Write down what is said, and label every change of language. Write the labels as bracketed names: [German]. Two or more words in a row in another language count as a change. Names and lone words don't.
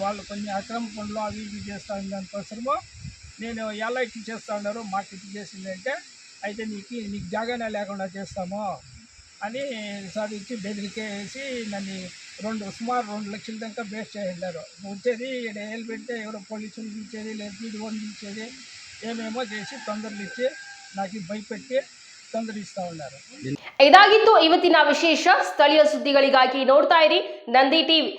[Telugu] వాళ్ళు కొన్ని అక్రమ పనులు అవి ఇవి చేస్తూ ఉన్న దానికోసము నేను ఎలా ఇట్లా చేస్తూ ఉన్నారు, మాకు ఇట్లా చేసిందంటే అయితే నీకు జాగానే లేకుండా చేస్తాము అని సాధించి బెదిరికేసి నన్ను సుమారు 2 లక్షల దాకా బేస్ చేయారు. వచ్చేది ఏళ్ళు పెడితే ఎవరో పోలీసులు పిలిచేది, లేదు వీడి వాళ్ళు పిలిచేది, ఏమేమో చేసి తొందరలు ఇచ్చి నాకు భయపెట్టి ತೊಂದರಿಸ್ತಾ ಉన్నారు. [Kannada] ಇದಾಗಿತ್ತು ಇವತ್ತಿನ ವಿಶೇಷ. ಸ್ಥಳೀಯ ಸುದ್ದಿಗಳಿಗಾಗಿ ನೋಡ್ತಾ ಇರಿ ನಂದಿ ಟಿವಿ.